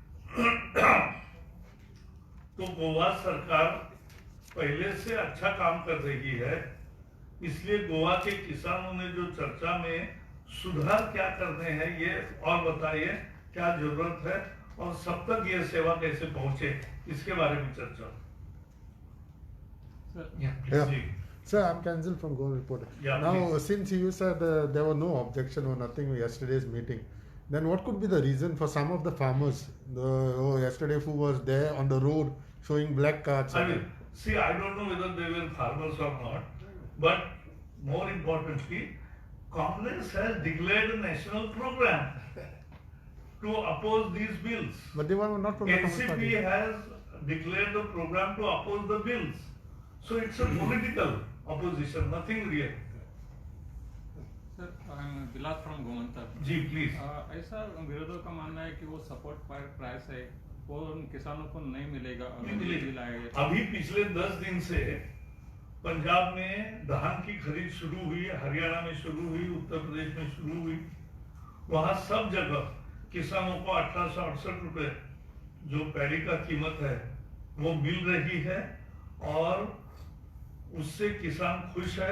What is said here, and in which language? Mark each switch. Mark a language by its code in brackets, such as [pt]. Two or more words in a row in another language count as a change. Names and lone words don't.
[hi] तो गोवा सरकार पहले से अच्छा काम कर रही है, इसलिए गोवा के किसानों ने जो चर्चा में सुधार क्या करने हैं, ये और बताइए क्या जरूरत है और सब तक ये सेवा कैसे पहुंचे, इसके बारे में चर्चा। [en] Yeah, please. Yeah. [hi] जी, [en] Sir, I'm Kanzil from Goa Reporter. Yeah, now, please. since you said there were no objection or nothing in yesterday's meeting, then what could be the reason for some of the farmers, yesterday who was there on the road showing black cards? I mean, see, I don't know whether they were farmers or not, but more importantly, Congress has declared a national program to oppose these bills. But they were not from the Congress NCP party. has declared the program to oppose the bills. So it's a political opposition, nothing real. Sir, Bilas from Gomantak. [hi] जी प्लीज। ऐसा विरोधियों का मानना है कि वो [en] support price [hi] है वो उन किसानों को नहीं मिलेगा नहीं अगर मिलेगा। दिलाएगा। अभी पिछले 10 दिन से पंजाब में धान की खरीद शुरू हुई, हरियाणा में शुरू हुई, उत्तर प्रदेश में शुरू हुई। वहां सब जगह किसानों को 1868 रुपए जो पैडी का कीमत है वो मिल रही है और उससे किसान खुश है।